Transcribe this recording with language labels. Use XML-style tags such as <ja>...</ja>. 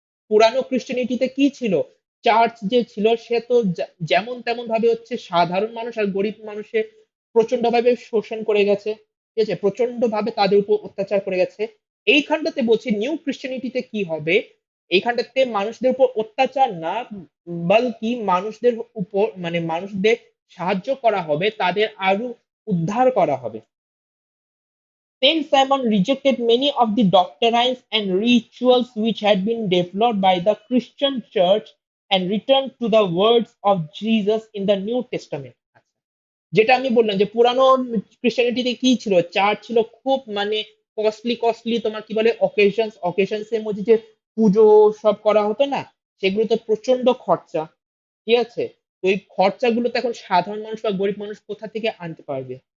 <bn>পুরানো ক্রিশ্চিয়ানিটিতে কি ছিল? চার্চ যে ছিল সে তো যেমন তেমন ভাবে হচ্ছে সাধারণ মানুষ আর গরিব মানুষের প্রচন্ড ভাবে শোষণ করে গেছে। ঠিক আছে? প্রচন্ড ভাবে তাদের উপর অত্যাচার করে গেছে। এইখানটাতে বলছে নিউ ক্রিশ্চিয়ানিটিতে কি হবে? এইখানটাতে মানুষদের উপর অত্যাচার না, বলকি মানুষদের উপর মানে মানুষদের সাহায্য করা হবে, তাদের আরো উদ্ধার করা হবে।</bn> <en>Saint Simon rejected many of the doctrines and rituals which had been developed by the Christian Church and returned to the words of Jesus in the New Testament।</en> <bn>যেটা আমি বললাম যে পুরানো ক্রিশ্চিয়ানিটিতে কি ছিল, চার্চ ছিল খুব মানে কস্টলি কস্টলি, তোমার কি বলে অকেশনস এর মধ্যে যে পুজো সব করা হতো না, সেগুলো তো প্রচন্ড খরচা। ঠিক আছে? তো এই খরচাগুলো তো এখন সাধারণ মানুষ বা গরিব মানুষ কোথা থেকে আনতে পারবে?</bn>